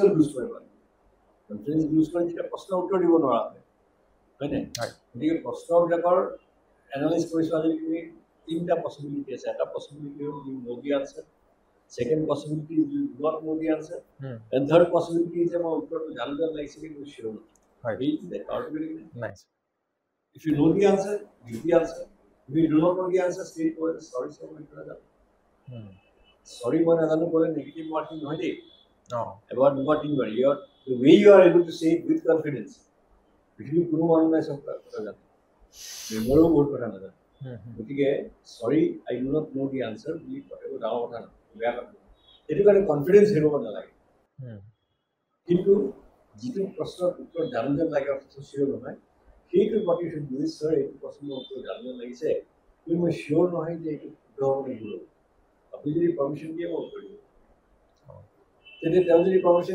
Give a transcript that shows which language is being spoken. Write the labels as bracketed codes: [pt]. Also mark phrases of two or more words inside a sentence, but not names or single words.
[as] লুজ কৰিব কনফিডেঞ্চ লুজ কৰি যেতিয়া প্ৰশ্নৰ উত্তৰ দিব নোৱাৰা হয়নে গতিকে প্ৰশ্নবিলাকৰ এনালাইজ কৰিছোঁ আজি তুমি তিনিটা পচিবিলিটি আছে এটা পচিবিলিটি হ'ল [en] you know the answer second possibility you do not know the answer and third possibility [as] যে মই উত্তৰটো জানো যেন লাগিছে কিন্তু চিয়ৰ নহয় [en] if you know the answer give the answer if you do not know the answer state for sorry sorry [as] মই নাজানো Sorry, মই নাজানো ক'লে [en] negative marking [as] নহয় দেই এবাৰ দুবাৰ তিনিবাৰ [en] you are the way you are able to say it with confidence [as] পৃথিৱীত কোনো মানুহ নাই চব কথা জানে মেমৰো বহুত কথা নাজানে গতিকে [en] sorry I do not know the answer [as] বুলি কথাটো ডাঙৰ কথা নহয় বেয়া কথা সেইটো কাৰণে কনফিডেঞ্চ হেৰুৱাব নালাগে কিন্তু যিটো প্ৰশ্নৰ উত্তৰ জানো যেন লাগে অৰ্থ চিয়ৰ নহয় সেইটো প্ৰতি বুজি ছাৰ এইটো প্ৰশ্নৰ উত্তৰ জানো যেন লাগিছে কিন্তু মই চিয়ৰ নহয় যে এইটো শুদ্ধ হ'ব নে ভুল হ'ব আপুনি যদি পাৰ্মিশ্যন দিয়ে মই উত্তৰ দিম তেতিয়া তেওঁ যদি পাৰ্মিশ্যন